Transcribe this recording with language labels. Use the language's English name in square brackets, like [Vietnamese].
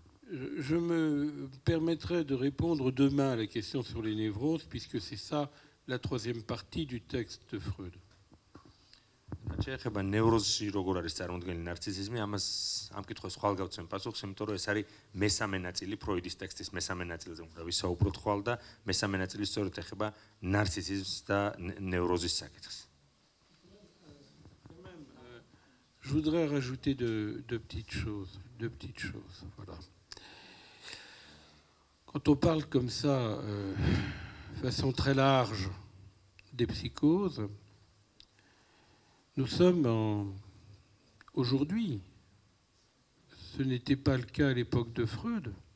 [French] Je me permettrai de répondre demain à la question sur les névroses, puisque c'est ça la troisième partie du texte de Freud. [Georgian] შეეხება ნევროზში როგორ არის წარმოდგენილი ნარცისიზმი, ამას ამ კითხვას ხვალ გავცემ პასუხს, იმიტომ რომ ეს არის მესამე ნაწილი ფროიდის ტექსტის მესამე ნაწილზე უნდა ვისაუბროთ ხვალ და მესამე ნაწილი სწორედ ეხება ნარცისიზმს და ნევროზის საკითხს. [French] Je voudrais rajouter deux petites choses. Voilà. Quand on parle comme ça, de façon très large, des psychoses, nous sommes aujourd'hui, ce n'était pas le cas à l'époque de Freud,